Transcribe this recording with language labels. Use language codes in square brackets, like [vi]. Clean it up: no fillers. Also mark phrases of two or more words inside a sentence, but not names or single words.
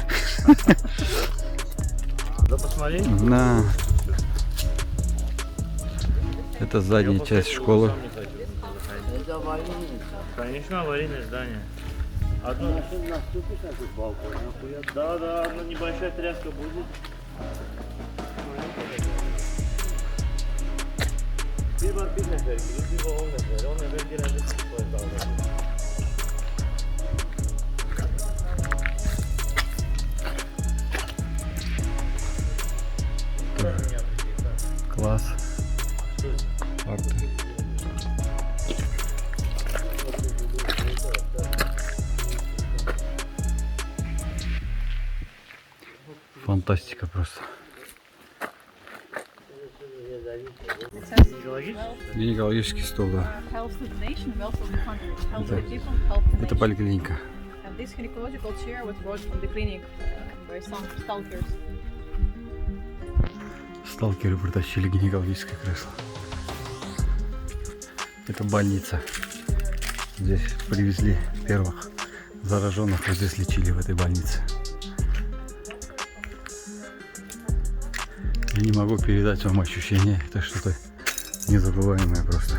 [ru] Да посмотри. На. Это задняя часть школы. Это аварийное. Конечно, аварийное здание. Одно... Машина наступит на этот балкон, нахуя? Да, одна небольшая тряска будет. [tr] Bir var bir nefer gibi, bir var 10 nefer. 10 nefer genelde sıkıntı davranıyor. [ru] Класс. Парты. Фантастика просто. Гинекологический стол, да. [en] Helps the nation, welfare of the country. Helps the people, help the [ru] Это [en] nation. [ru] поликлиника. [en] And this gynecological chair was brought from the clinic by some stalkers. [ru] Сталкеры притащили гинекологическое кресло. Это больница. Здесь привезли первых зараженных, вот здесь лечили в этой больнице. Я не могу передать вам ощущение, это что-то незабываемое просто.